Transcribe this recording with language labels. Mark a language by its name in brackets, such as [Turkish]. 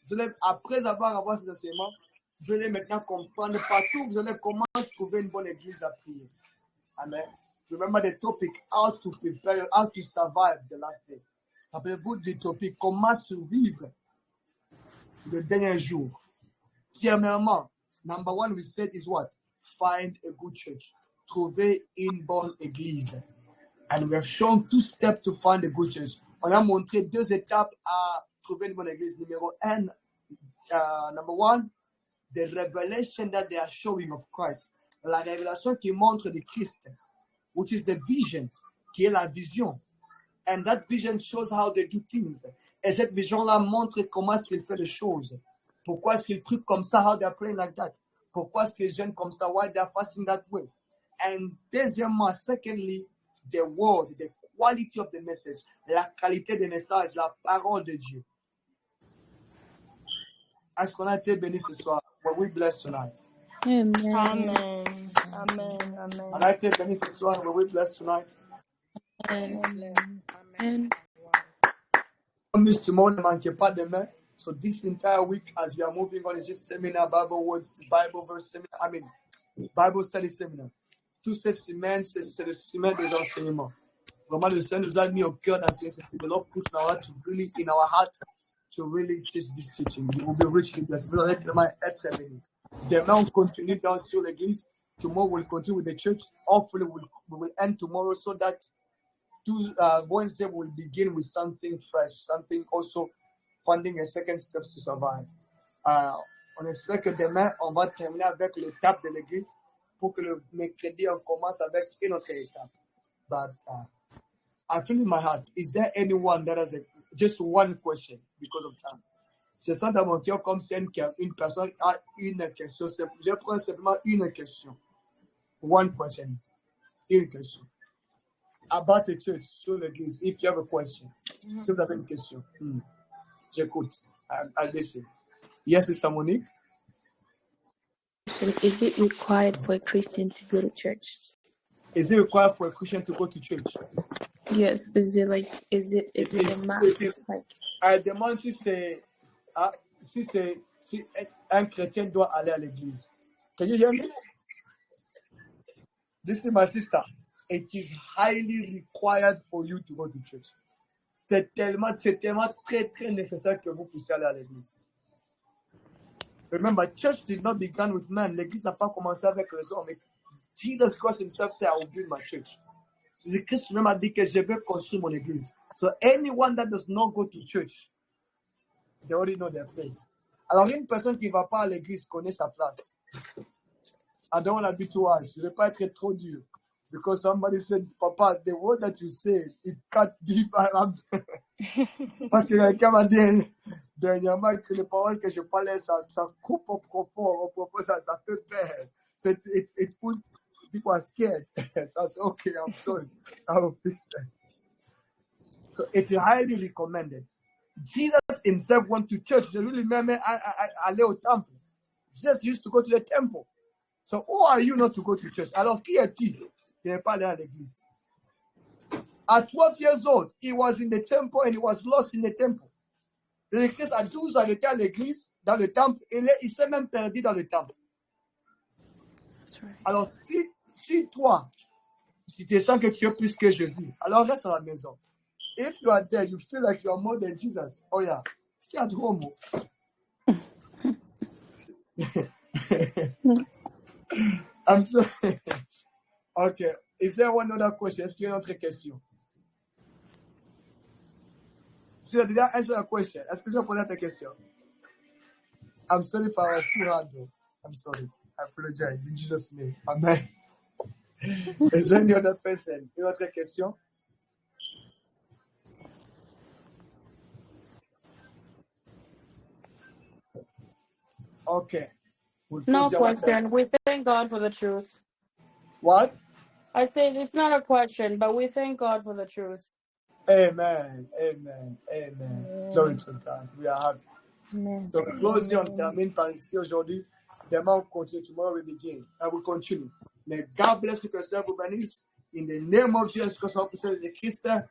[French] Vous allez, après avoir ces enseignements, vous allez maintenant comprendre partout, vous allez comment trouver une bonne église à prier. [English] Amen. Remember the topic, how to prepare, how to survive the last day. [French] Rappelez-vous du topic, comment survivre le dernier jour. Premièrement, [English] number one we said is what? Find a good church. [French] Trouver une bonne église. [English] And we have shown 2 steps to find a good church. [French] On a montré 2 étapes à trouver une bonne église. Numéro 1, [English] number 1, the revelation that they are showing of Christ. [French] La révélation qui montre de Christ, [English] which is the vision, [French] qui est la vision. [English] And that vision shows how they do things. [French] Et cette vision-là montre comment est-ce qu'il fait les choses. Pourquoi est-ce qu'il prie comme ça? [English] How they are praying like that? [French] Pourquoi est-ce qu'ils jeûnent comme ça? [English] Why they are fasting that way? And [French] deuxièmement, [English] secondly, the word, the quality of the message, [French] la qualité des messages, la parole de Dieu. Est-ce qu'on a été béni ce soir? [English] Were we blessed tonight? Amen. Amen. Amen. Amen. [French] On a été béni ce soir? [English] Were we blessed tonight? Amen. Amen. Miss tomorrow, [French] ne manquez pas demain. [English] So this entire week, as we are moving on, is just seminar, Bible words, Bible verse seminar. I mean, Bible study seminar. [French] Toute cette semaine, c'est le semaine des enseignements. Vraiment, le Seigneur nous a mis au cœur d'enseigner cette semaine. [English] The Lord put in our heart to really, in our heart, to really teach this teaching. We will be richly blessed. [French] Vous allez vraiment être bénis. Demain, on continue dans sur l'église. [English] Tomorrow, we'll continue with the church. Hopefully, we will end tomorrow so that Wednesday will begin with something fresh, something also finding a second steps to survive. [French] On espère que demain, on va terminer avec l'étape de l'église pour que le mercredi, on commence avec une autre étape. [English] But I feel in my heart, is there anyone that has just one question because of time? [French] Je sens dans mon cœur comme si une personne a une question. Je prends simplement une question. [English] One question. [French] Une question. [English] About the church, [French] sur l'église, [English] if you have a question. [French] Si vous avez une question. J'écoute. [English] I'll listen. Yes, Sister Monique? Is it required for a Christian to go to church? Is it required for a Christian to go to church? Yes. Is it a must? [French] I demande si un chrétien doit aller à l'église. [English] Can you hear me? This is my sister. It is highly required for you to go to church. [French] C'est tellement très, très nécessaire que vous puissiez aller à l'église. [English] Remember, church did not begin with man. [French] L'église n'a pas commencé avec les hommes. [English] Jesus Christ himself said, I will build my church. [French] Jésus-Christ même a dit que je vais construire mon église. [English] So anyone that does not go to church, they already know their place. [French] Alors, une personne qui ne va pas à l'église connaît sa place. [English] I don't want to be too harsh. [French] Je ne vais pas être trop dur. [English] Because somebody said, Papa, the word that you said, it cut deep. [French] Parce que quelqu'un m'a dit dernièrement que les paroles que je parlais, ça coupe au profond, ça fait peur. [English] It put people are scared. So I said, okay, I'm sorry. I will fix that. So it's highly recommended. Jesus himself went to church. [French] Je lui même allé au temple. [English] Jesus used to go to the temple. So who are you not to go to church? [French] Alors qui es-tu qui n'est pas allé à l'église? [English] At 12 years old, he was in the temple and he was lost in the temple. [French] Jésus-Christ à 12 ans, il était à l'église, dans le temple. Il s'est même perdu dans le temple. Alors, si toi, si tu sens que tu es plus que Jésus, alors reste à la maison. [English] If you are there, you feel like you are more than Jesus. Oh yeah, stay at home. I'm sorry. Okay. Is there one other question? [French] Est-ce qu'il y a une autre question? Si tu as déjà answered a question, est-ce que je vais poser ta question? [English] I'm sorry if I was too hard though. I'm sorry. I apologize in Jesus' name. Amen. Is there any other person? [French] Une autre question? [English] Okay. No question. We thank God for the truth. What? I said it's not a question, but we thank God for the truth. Amen. Amen. Amen. Glory to God. We are happy. Amen. [French] So closely on termine par ici aujourd'hui. Demain on continue. [English] Tomorrow we begin. And we continue. May God bless you, Christ, [French] vous bénisse. [English] In the name of Jesus Christ, the Christ.